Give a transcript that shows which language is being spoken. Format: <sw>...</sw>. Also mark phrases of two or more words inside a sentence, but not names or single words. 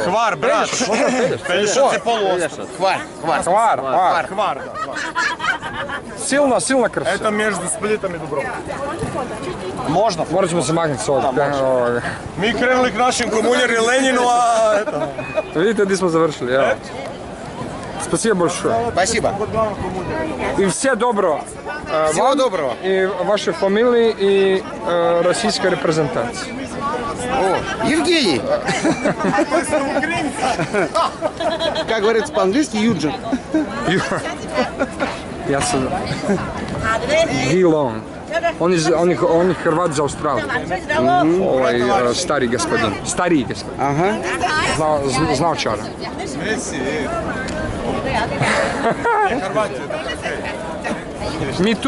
<hr>Hvar, Brač, Pelješac je poluostrov. Hvar, Da. Silna krša. Eto между Splitom i Dubrovnikom. Možda. Morat ćemo se maknuti s ovog. Mi krenuli k našim komunjeri Lenjinu, a eto. Vidite gdje smo završili, evo.</hr> <ru>Спасибо большое. Спасибо.</ru> <hr>I sve dobro.</hr> <ru>Всего доброго. И вашей фамилии, и российской репрезентации. О, Евгений. Как говорится по-английски, Юджин.</ru> <hr>Ja sam Gilon. On je Hrvat za Australiju. Stariji gospodin. Ага. Znao čara. Mi tu...</hr>